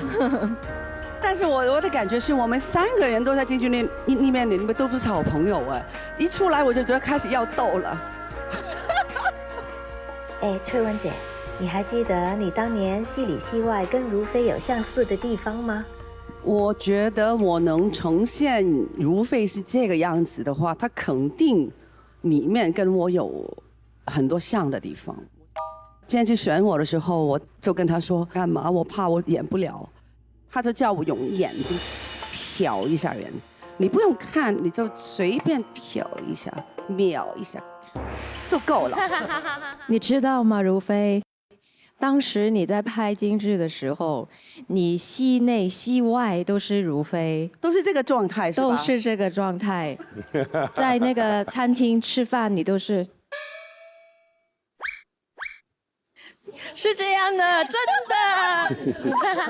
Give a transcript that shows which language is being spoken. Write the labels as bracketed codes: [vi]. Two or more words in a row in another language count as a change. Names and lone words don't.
[zh] 但是我的感覺是我們3個人都在京劇裡面，你們都不是好朋友哎，一出來我就覺得開始要鬥了。哎，翠雯姐，你還記得你當年戲裡戲外跟如妃有相似的地方嗎？我覺得我能呈現如妃是這個樣子的話，她肯定裡面跟我有很多像的地方。今天去選我的時候，我就跟她說幹嘛？我怕我演不了。他就叫我用眼睛瞟一下人，你不用看，你就隨便瞟一下、瞄一下就夠了。你知道嗎，如妃？當時你在拍京劇的時候，你戲內戲外都是如妃，都是這個狀態，是吧？都是這個狀態。在那個餐廳吃飯，你都是。是這樣的，真的。